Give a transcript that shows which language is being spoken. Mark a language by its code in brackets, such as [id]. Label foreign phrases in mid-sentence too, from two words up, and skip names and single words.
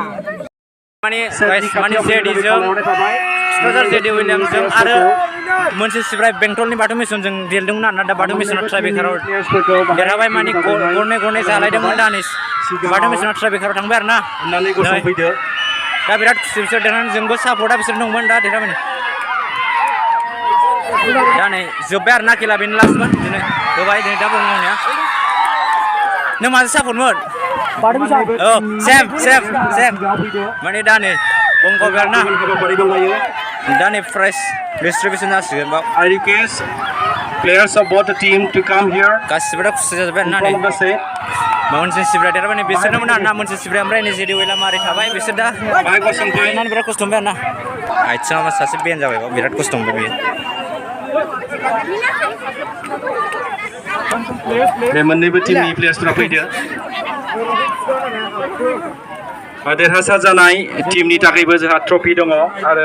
[brx] Mani जेडीजों क'क्राझार जेडी विलियामजों आरो मोनसे सिब्राय बेंटलनि बाथौ मिसनजों गेलेदोंमोन आरोना दा बाथौ मिसना ट्राइबेकाराव देरहाबाय मानि गरनै जालायदोंमोन दानि बाथौ मिसना ट्राइबेकाराव थांबाय आरोना दा बिराद खुसि बिसोर देरहानानै जोंबो सापर्टआ बिसोर दंमोन दा देरहाबाय दा नै जोब्बाय आरोना खेला बेनो लास्टमोन दिनै होबाय दिनै दा बुंनाया नों माजों सापर्टमोन औ सेम माने दा नै बुंबाय आरोना दा नै [en] prize distribution [brx] जासिगोन बाव [en] I request players of both the team to come here [brx] गासिबो दा खुसि जाजोब्बाय आरोना नै मोनसे सिब्रा देरहाबाय बिसोरनोमोन आरोना मोनसे सिब्रा ओमफ्राय नै जेडी विलियाम मारै थाबाय बिसोर दा गेलेनानै बिराद खस्थ' मोनबाय आरोना आथिङा सासे बेन जाबाय बिराद खस्थ' मोनबाय बियो बे मोननैबो टीमनि प्लेयार्सफोरा फैदो देरहासार जानाय टीमनि थाखायबो जोंहा ट्रफि दङ आरो